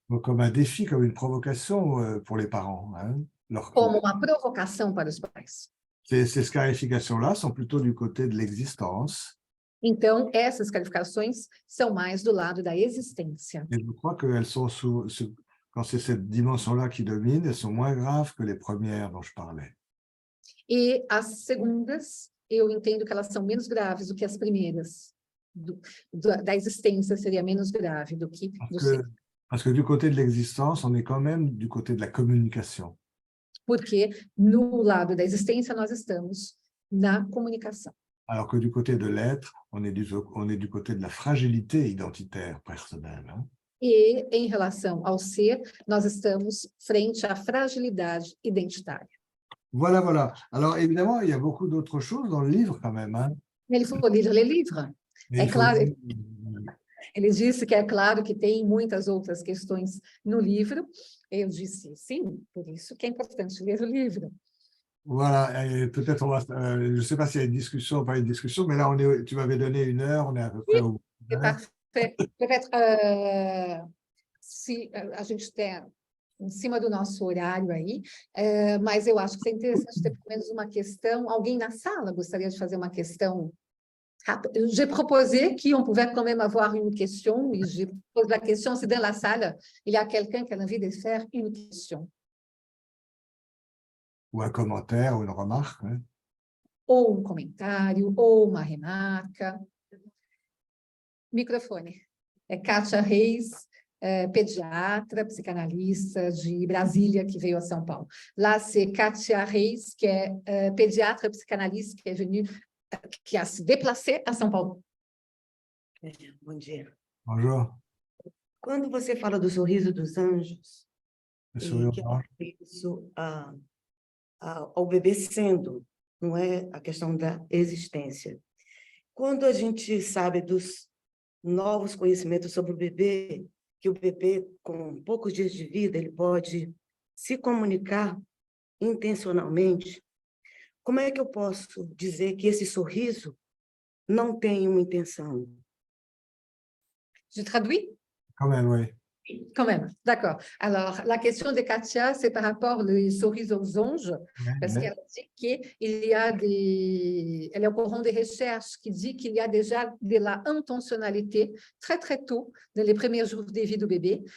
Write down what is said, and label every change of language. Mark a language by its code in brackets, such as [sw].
[fr] Donc, comme un défi, comme une provocation pour les parents. Hein. [pt] Como uma provocação para os pais. [fr] Ces scarifications-là sont plutôt du côté de l'existence. [pt] Então, essas qualificações são mais do lado da existência. [fr] Et je crois qu'elles sont quand c'est cette dimension-là qui domine, elles sont moins graves que les premières dont je parlais. [pt] E as segundas, eu entendo que elas são menos graves do que as primeiras. Da existência seria menos grave do que do ser. [fr] Parce que du côté de l'existence, on est quand même du côté de la communication. [pt] Porque no lado da existência nós estamos na comunicação. [fr] Alors que du côté de l'être, on est du côté de la fragilité identitaire personnelle. Hein. [pt] E em relação ao ser, nós estamos frente à fragilidade identitária. [fr] Voilà, voilà. Alors évidemment, il y a beaucoup d'autres choses dans le livre quand même. Hein. Ele faut lire les livres. [pt] É claro, ele disse que é claro que tem muitas outras questões no livro. Eu disse, sim, por isso que é importante ler o livro. [fr] Voilà, et peut-être je ne sais pas s'il y a une discussion ou pas une discussion, mais là, tu m'avais donné 1 heure, on est à peu près au bout. [pt] É parfait. Peut-être, se a gente tem em cima do nosso horário aí, mas eu acho que é interessante ter pelo menos uma questão. Alguém na sala gostaria de fazer uma questão rápida? [fr] J'ai proposé qu'on pouvait quand même avoir une question, et je pose la question, si dans la salle, il y a quelqu'un qui a envie de faire une question. Ou un commentaire ou une remarque. Hein. [pt] Ou um comentário, ou uma remarca. Microfone. É Kátia Reis, pediatra, psicanalista de Brasília, que veio a São Paulo. [fr] Lá, c'est Kátia Reis, [pt] que é [fr] pédiatre psychanalyste, qui a se déplacé à São Paulo. [pt] Bom dia. [fr] Bonjour. [pt] Quando você fala do sorriso dos anjos, [fr] Monsieur [pt] que é isso ao bebê sendo, não é a questão da existência. Quando a gente sabe dos novos conhecimentos sobre o bebê, que o bebê, com poucos dias de vida, ele pode se comunicar intencionalmente, como é que eu posso dizer que esse sorriso não tem uma intenção? [fr] Je traduis? Quand même, oui. Quand même, d'accord. Alors, la question de Katia, c'est par rapport au sorriso aux anges, parce qu'elle dit qu'il y a elle est au courant des recherches qui dit qu'il y a déjà de la intentionnalité très, très tôt, dans les premiers jours de vie du bébé.